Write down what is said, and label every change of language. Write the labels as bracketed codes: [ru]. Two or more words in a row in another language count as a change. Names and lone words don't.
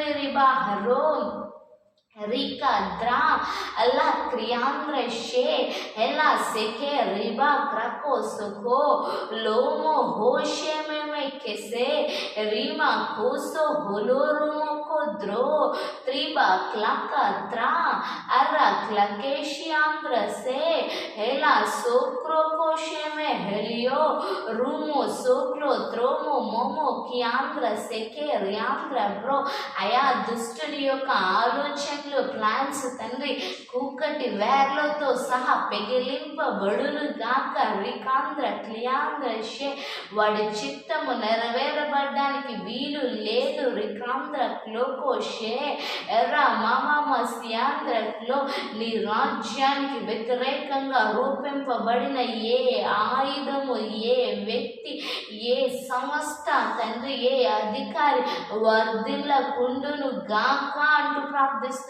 [te] రిబా హరో Rika dra alla criandre she hela seke riba krako soko lomo hoshe meme kese rima koso holorumo kodro triba klaka tra arra klakeshiandra se hela sokro koshe me helio rumo soklo tromo momo kiandra seke riandra bro aya దుష్టుడి యొక్క ఆలోచన ప్లాన్స్ తండ్రి కూకటి వేర్లతో సహా పెగిలింపబడును గాక. రికాంధ్ర క్లియాంధ్ర షే వాడి చిత్తము నెరవేరబడ్డానికి వీలు లేదు. రికాంధ్ర క్లోకో షే ఎర్ర మామామస్యాంధ్రలో నీ రాజ్యానికి వ్యతిరేకంగా రూపింపబడిన ఏ ఆయుధము, ఏ వ్యక్తి, ఏ సంస్థ తండ్రి, ఏ అధికారి వర్ధిల్లకుండును గాక అంటూ ప్రార్థిస్తున్నాం.